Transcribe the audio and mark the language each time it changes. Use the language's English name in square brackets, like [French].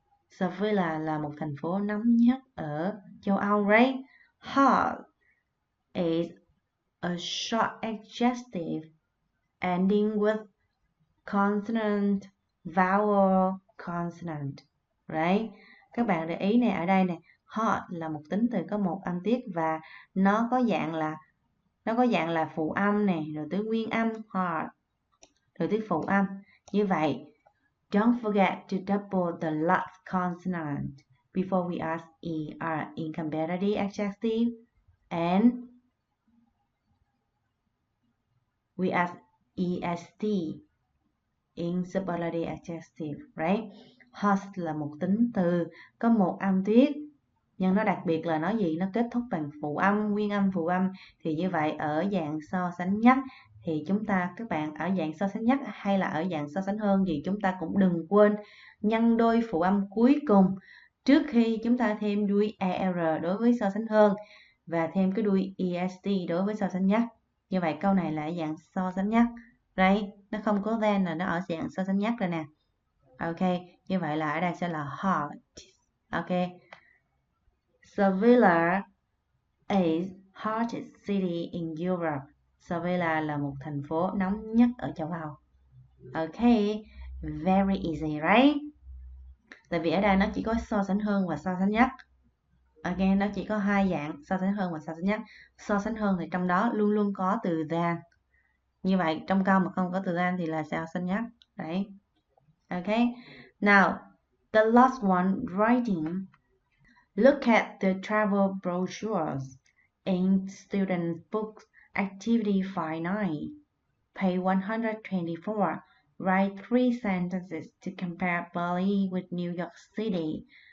[Vietnamese] Sevilla là một thành phố nóng nhất ở châu Âu, right? [English] Hot is a short adjective ending with consonant, vowel, consonant, right? [Vietnamese] Các bạn để ý này, ở đây nè, hot là một tính từ có một âm tiết và nó có dạng là phụ âm nè, rồi tới nguyên âm hot, rồi tới phụ âm. Như vậy, [English] don't forget to double the last consonant before we add er in comparative adjective, and we add est in superlative adjective, right? [Vietnamese] Hot là một tính từ có một âm tiết, nhưng nó đặc biệt là nó gì? Nó kết thúc bằng phụ âm, nguyên âm, phụ âm. Thì như vậy ở dạng so sánh nhất thì các bạn ở dạng so sánh nhất hay là ở dạng so sánh hơn thì chúng ta cũng đừng quên nhân đôi phụ âm cuối cùng trước khi chúng ta thêm đuôi er đối với so sánh hơn và thêm cái đuôi est đối với so sánh nhất. Như vậy câu này là ở dạng so sánh nhất, right? Nó không có then là nó ở dạng so sánh nhất rồi nè. Ok, như vậy là ở đây sẽ là hot. [English] Ok, Sevilla is hottest city in Europe. [Vietnamese] Sevilla là một thành phố nóng nhất ở châu Âu. [English] Ok, very easy, right? [Vietnamese] Tại vì ở đây nó chỉ có so sánh hơn và so sánh nhất. Ok, nó chỉ có hai dạng so sánh hơn và so sánh nhất. So sánh hơn thì trong đó luôn luôn có từ than. Như vậy trong câu mà không có từ than thì là so sánh nhất, right? [English] Ok, now the last one, writing. Look at the travel brochures in student books, activity 5-9, page 124. Write 3 sentences to compare Bali with New York City.